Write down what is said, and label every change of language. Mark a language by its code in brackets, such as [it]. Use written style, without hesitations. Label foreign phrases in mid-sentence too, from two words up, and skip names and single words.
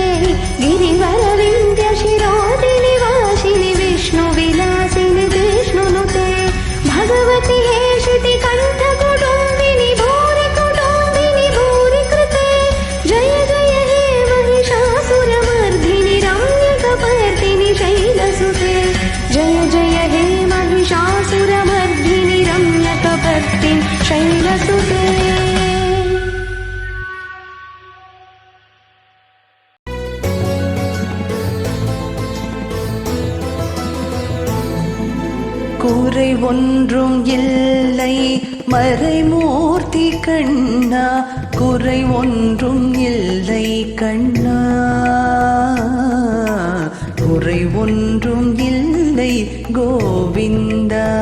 [sa] गिरिवरविन्द्य शिरोदिनि वासिनि विष्णुविलासिनि विष्णुनुते भगवति हेशिति कण्ठकुटुम्बिनि भूरि कुटुम्बिनि भूरि कृते जय जय हे महिषासुरमर्दिनि रम्यकपर्दिनि शैलसुते जय जय हे महिषासुरमर्दिनि रम्यकपर्दिनि शैलसुते [ta] குறை ஒன்றும் இல்லை மறைமூர்த்தி கண்ணா குறை ஒன்றும் இல்லை கண்ணா குறை ஒன்றும் இல்லை கோவிந்தா.